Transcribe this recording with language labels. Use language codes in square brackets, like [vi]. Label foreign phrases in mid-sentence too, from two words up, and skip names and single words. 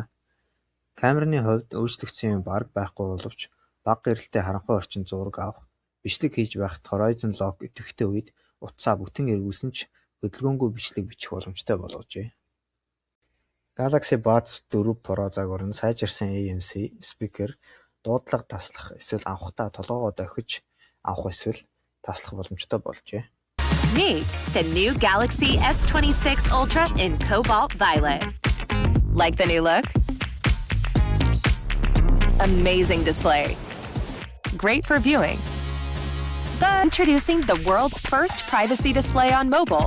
[mn] Камерны хувьд өөрчлөгдсөн юм бараг байхгүй боловч бага гэрэлтэй харанхуй орчин зураг авах, бичлэг хийж байхад Horizon Lock идэвхтэй үед утсаа бүтэн эргүүлсэн ч хөдөлгөөнгүй бичлэг бичих боломжтой болгожээ. Galaxy Buds 4 Pro загвар нь сайжирсан ANC, speaker, дуудлага таслах эсвэл авахдаа толгоогоо дохиж авах эсвэл таслах боломжтой болжээ. [en] Meet the new Galaxy S26 Ultra in Cobalt Violet. Like the new look? Amazing display. Great for viewing. But introducing the world's first privacy display on mobile.